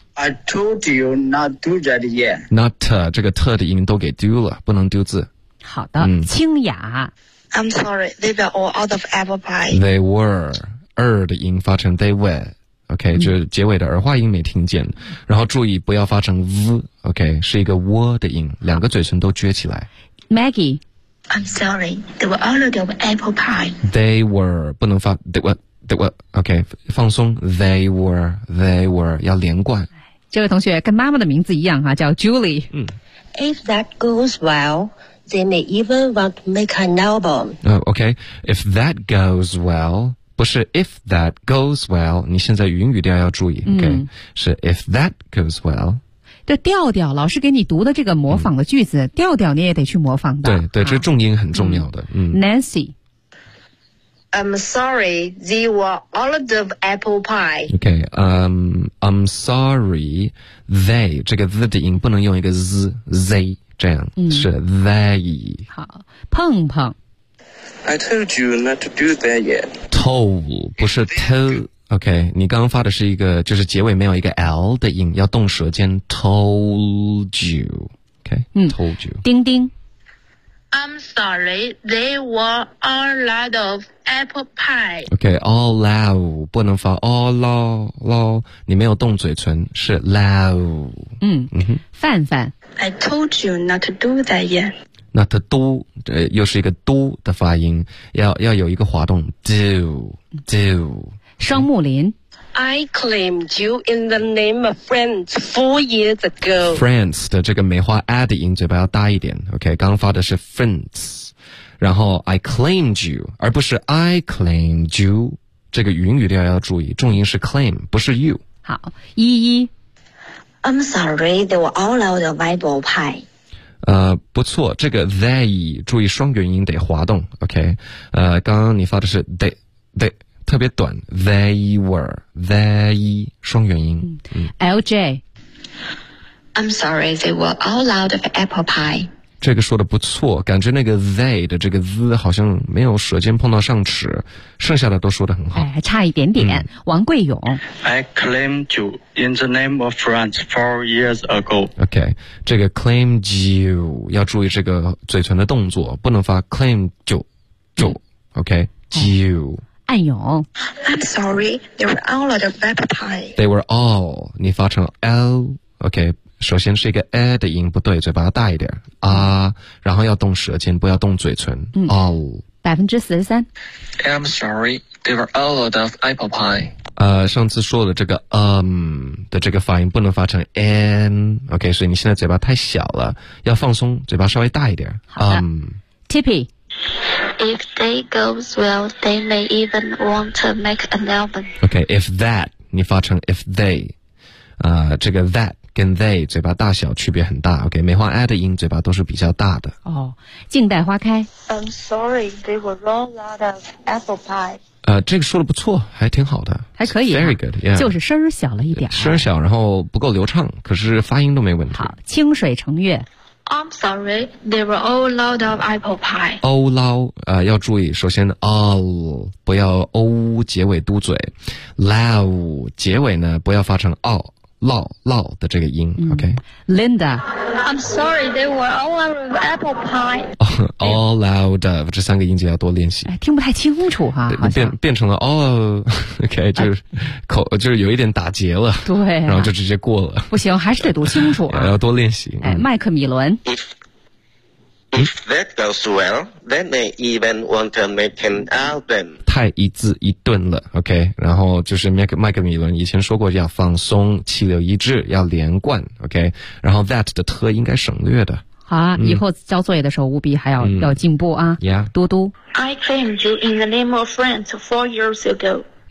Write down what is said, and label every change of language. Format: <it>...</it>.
<en>I told you not to do that yet.</en> <zh>Not, 这个特的音都给丢了，不能丢字。好的，清雅。</zh> <en>I'm sorry, they were all out of apple pie.</en> <zh>They were, 的音发成 they were, OK,、就是结尾的儿化音没听见。然后注意不要发成 v, OK, 是一个窝的音，两个嘴唇都撅起来。 Maggie。</zh> <en>I'm sorry, they were all out of apple pie.</en> <zh>They were, 不能发 they were. OK, 放松 they were, 要连贯。这位同学跟妈妈的名字一样哈，叫 Julie。</zh> <en>If that goes well, they may even want to make an album.</en> <zh>OK,</zh> <en>if that goes well,</en> <zh>不是 if that goes well, 你现在云语调要注意 ,OK,、是 if that goes well。这调调老师给你读的这个模仿的句子、调调你也得去模仿的。对、这重音很重要的。 Nancy。</zh> <en>I'm sorry, they were all out of apple pie.</en> <zh>OK, I'm sorry, they, 这个 z 的音不能用一个 z, z, 这样、是 they. 好，碰碰。</zh> <en>I told you not to do that yet.</en> <zh>Told, 不是 told, OK, 你刚刚发的是一个，就是结尾没有一个 l 的音，要动舌尖 told you, OK?</zh> <en>Okay, told you.</en> <zh>丁丁。</zh> <en>I'm sorry, they were a lot of apple pie.</en> <zh>Okay, all low, 不能发 all low, low, 你没有动嘴唇是 low. 嗯范范。</zh> <en>I told you not to do that yet.</en> <zh>那它嘟又是一个嘟的发音，要有一个滑动 do do。双木林</zh> <en>，I claimed you in the name of friends 4 years ago。</en> <zh>Friends 的这个梅花 a 的音嘴巴要大一点 ，OK， 刚发的是 friends， 然后</zh> <en>I claimed you，</en> <zh>而不是 I claimed you， 这个云语调要注意，重音是 claim， 不是 you。好，依依</zh> <en>，I'm sorry， they were all out of apple pie。</en> <zh>不错，这个 they 注意双元音得滑动 ，OK？刚刚你发的是 they 特别短 ，they were they 双元音。 LJ，</zh> <en>I'm sorry, they were all out of apple pie。</en> <zh>这个说的不错，感觉那个 they 的这个 z 好像没有舌尖碰到上齿，剩下的都说的很好，还差一点点。嗯、王贵勇</zh> <en>，I claimed you. In the name of France 4 years ago.</en> <zh>OK, 这个 claimed you 要注意这个嘴唇的动作，不能发 claimed you. OK, you. 暗涌</zh> <en>I'm sorry, they were all out of apple pie.</en> <zh>They were all, 你发成 L. OK, 首先是一个 A 的音不对，嘴巴大一点。啊，然后要动舌尖，不要动嘴唇。</zh> <en>All. 43%。 I'm sorry, they were all out of apple pie.</en> <zh>上次说的这个的这个发音不能发成 an, OK, 所以你现在嘴巴太小了，要放松，嘴巴稍微大一点。</zh> <en>Tippy, if they goes well, they may even want to make an album.</en> <zh>OK, if that, 你发成 if they, 这个 that 跟 they 嘴巴大小区别很大， OK, 梅花 a 的音嘴巴都是比较大的。静待花开。</zh> <en>I'm sorry, they were all out of apple pie.</en> <zh>这个说的不错，还挺好的，还可以、啊、</zh> <en>，very good，、yeah、</en> <zh>就是声儿小了一点，声儿小，然后不够流畅，可是发音都没问题。好，清水成月</zh> <en>，I'm sorry, they were all out of apple pie.</en> <zh>All out， 要注意，首先 all 不要 o 结尾嘟嘴 ，low 结尾呢不要发成 all 的这个音、，OK。 Linda。</zh> <en>I'm sorry, they were all out of apple pie. All out of,</en> <zh>这三个音节要多练习。听不太清楚哈、啊、变成了 all, OK, 就是、口就是有一点打结了。对、啊。然后就直接过了。不行还是得读清楚、啊。要多练习。麦克米伦。</zh> <en>If that goes well, they may even want to make an album.</en> <zh>太一字一顿了 ,OK, 然后就是麦克米伦以前说过要放松气流一致要连贯 ,OK, 然后 that 的特应该省略的。好、啊嗯、以后交作业的时候务必还要、嗯、要进步啊。</zh> <en>Yeah.</en> <zh>嘟嘟。</zh> <en>I claimed you in the name of France 4 years ago.</en>